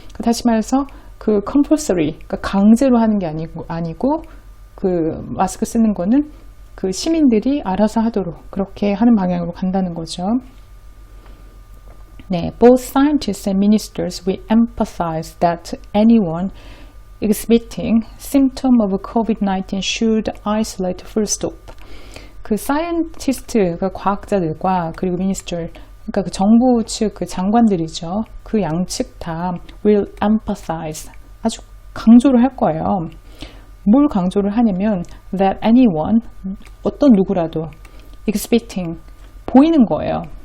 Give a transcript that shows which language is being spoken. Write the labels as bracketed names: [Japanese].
[Korean] 다시 말해서 그 compulsory, 그러니까 강제로 하는 게 아니고 그 마스크 쓰는 거는 그 시민들이 알아서 하도록 그렇게 하는 방향으로 간다는 거죠. 네, [English] both scientists and ministers will emphasize that anyone exhibiting symptom of COVID-19 should isolate full stop. [Korean] 그 사이언티스트, 그 과학자들과 그리고 미니스터, 그러니까 그 정부 측 그 장관들이죠. 그 양측 다 [English] will emphasize, [Korean] 아주 강조를 할 거예요. 뭘 강조를 하냐면 [English] that anyone, [Korean] 어떤 누구라도 [English] exhibiting, [Korean] 보이는 거예요.